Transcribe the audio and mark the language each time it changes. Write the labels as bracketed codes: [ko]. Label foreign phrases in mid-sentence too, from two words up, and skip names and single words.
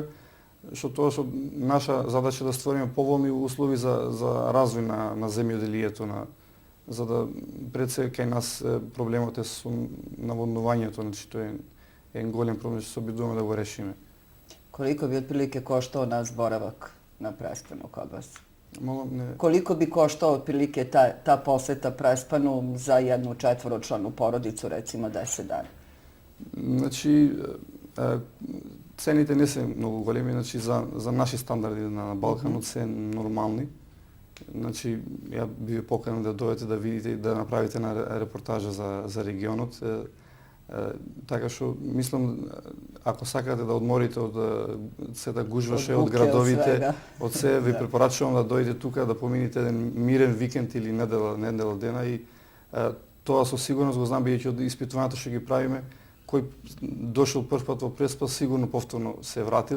[mk] Што тоа што наша задача да створиме поволни услови за развој на земјоделието, за да пред се кај нас проблемот е со наводнувањето, значи тоа е голем проблем што се обидуваме да го решиме. [sr] Koliko bi otprilike koštao naš boravak na Prespanu kod vas? [mk] Не. [sr] Koliko bi koštao otprilike ta poseta Prespanu za jednu četvoročlanu porodicu, recimo 10 dana? [mk] Значи цените не се многу големи, значи за наши стандарди на Балканот се нормални. Значи ја би ве поканил да дојдете да видите и да направите една репортажа за регионот. Така што мислам ако сакате да одморите од сета гужваше од градовите, од се ви препорачувам да дојдете тука да помините еден мирен викенд или недела дена и тоа со сигурност го знам бидејќи од испитувањата што ги правиме, кој дошол прв пат во Преспа сигурно повторно се вратил.